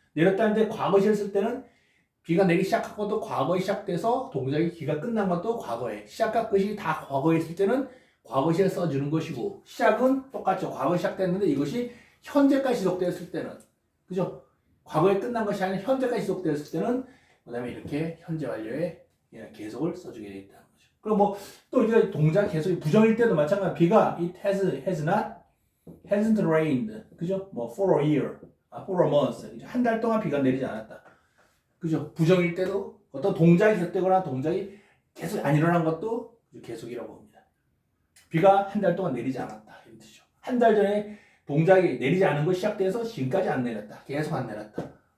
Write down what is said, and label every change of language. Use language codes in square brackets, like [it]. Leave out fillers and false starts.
[ko] 내렸다는데 과거시를 쓸 때는 비가 내리기 시작한 것도 과거에 시작돼서 동작의 기가 끝난 것도 과거에 시작과 끝이 다 과거에 있을 때는 과거시를 써주는 것이고 시작은 똑같죠. 과거에 시작됐는데 이것이 현재까지 지속되었을 때는 그죠? 과거에 끝난 것이 아니라 현재까지 지속되었을 때는 그 다음에 이렇게 현재 완료의 계속을 써주게 되겠다는 거죠. 그럼 뭐 또 이제 동작 계속이 부정일 때도 마찬가지. 비가 [en] it hasn't rained [ko] 그죠? 뭐 [en] for a year, for a month [ko] 한 달 동안 비가 내리지 않았다. 그죠? 부정일 때도 어떤 동작이 계속되거나 동작이 계속 안 일어난 것도 계속이라고 합니다. 비가 한 달 동안 내리지 않았다 이런 뜻이죠. 한 달 전에 동작이 내리지 않은 것이 시작돼서 지금까지 안 내렸다. 계속 안 내렸다.